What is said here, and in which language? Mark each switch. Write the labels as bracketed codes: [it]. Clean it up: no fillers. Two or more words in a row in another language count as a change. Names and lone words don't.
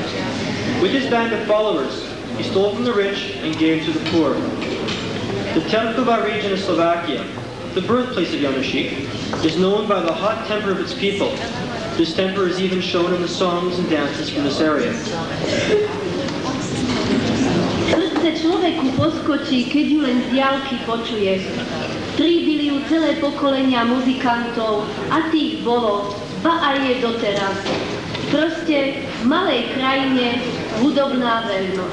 [en] With his band of followers, he stole from the rich and gave to the poor. The Terkova region of Slovakia, the birthplace of Janošík, is known by the hot temper of its people. This temper is even shown in the songs and dances from this area. [sk] Srdce človeku poskočí, keď ju len z diaľky počuje. Tríbili ju celé pokolenia muzikantov a tých bolo, ba aj je doteraz. Proste v malej krajine hudobná veľnosť.